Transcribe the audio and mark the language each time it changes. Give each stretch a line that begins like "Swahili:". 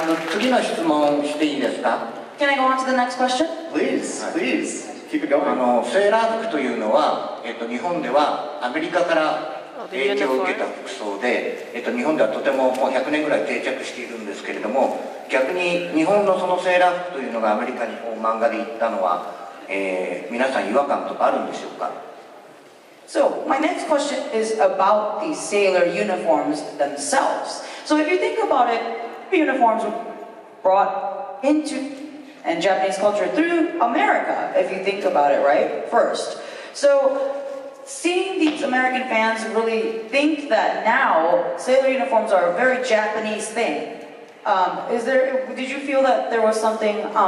Japanese: 次の質問していいですか？
English: Can I go on to the next question? Please, please, keep it going.
Japanese: セーラー服というのは、日本ではアメリカから影響を受けた服装で、日本ではとてももう100年ぐらい定着しているんですけれども、逆に日本のそのセーラー服というのがアメリカに漫画で行ったのは、皆さん違和感とかあるんでしょうか？
English: So, my next question is about the sailor uniforms themselves. So, if you think about it, uniforms were brought into and Japanese culture through America, if you think about it, right? First. So, seeing these American fans really think that now sailor uniforms are a very Japanese thing. Did you feel that there was something